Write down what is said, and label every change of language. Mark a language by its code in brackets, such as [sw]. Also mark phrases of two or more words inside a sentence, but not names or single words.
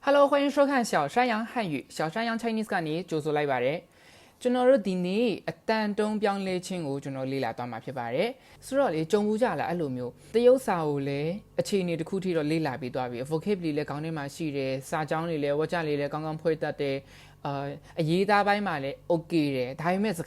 [zh] Hello， 欢迎收看小山羊汉语。 [my] 小山羊 Chinese ကနေကြိုဆိုလိုက်ပါတယ်။ကျွန်တော်တို့ဒီနေ့အတန်တုံးပြောင်းလဲခြင်းကိုကျွန်တော်လေ့လာသွားမှာဖြစ်ပါတယ်။ဆိုတော့လေကြုံဘူးကြလားအဲ့လိုမျိုးတရုတ်စာကိုလည်းအခြေအနေတစ်ခုထိ တော့လေ့လာပြီးသွားပြီ။ vocabulary လည်းခေါင်းထဲမှာရှိတယ်။စာကြောင်းတွေလည်းဝါကျလေးလည်းကောင်းကောင်းဖွဲ့တတ်တယ်။အရေးသားပိုင်းမှာလည်း okay တယ်။ဒါပေမဲ့စ